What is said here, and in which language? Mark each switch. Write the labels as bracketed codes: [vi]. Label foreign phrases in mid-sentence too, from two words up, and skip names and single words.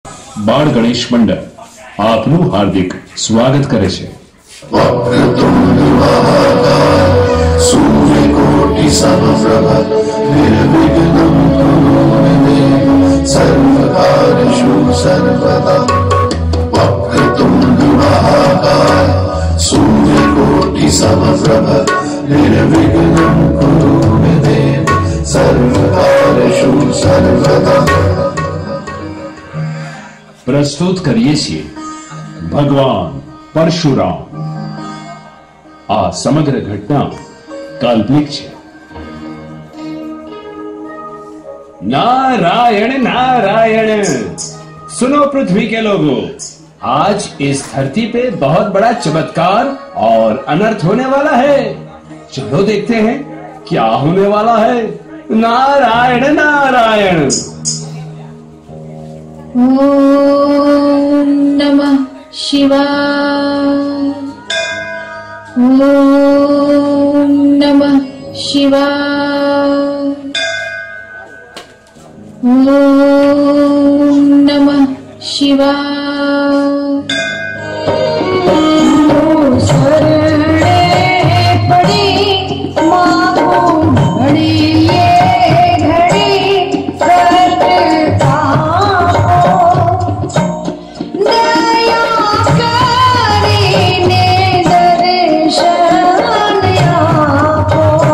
[gu] બાળ ગણેશ મંડળ આપનું હાર્દિક સ્વાગત કરે છે। [sa] वक्रतुंड महाकाय सूर्यकोटि समप्रभ निर्विघ्नं कुरु मे देव सर्वकार्येषु सर्वदा। वक्रतुंड महाकाय सूर्यकोटि समप्रभ निर्विघ्नं कुरु मे देव सर्वकार्येषु सर्वदा। [gu] પ્રસ્તુત કરીએ છીએ ભગવાન પરશુરામ। આ સમગ્ર ઘટના કાલ્પનિક છે। [hi] नारायण नारायण। सुनो पृथ्वी के लोगों, आज इस धरती पे बहुत बड़ा चमत्कार और अनर्थ होने वाला है। चलो देखते हैं क्या होने वाला है। नारायण नारायण। [sa] ओम नमः शिवाय। ओम नमः शिवाय। ओम नमः शिवाय। [gu] શરણે પડી માંગો ઘડી એ ઘડી કરતા દયા કરીને દર્શન આપો।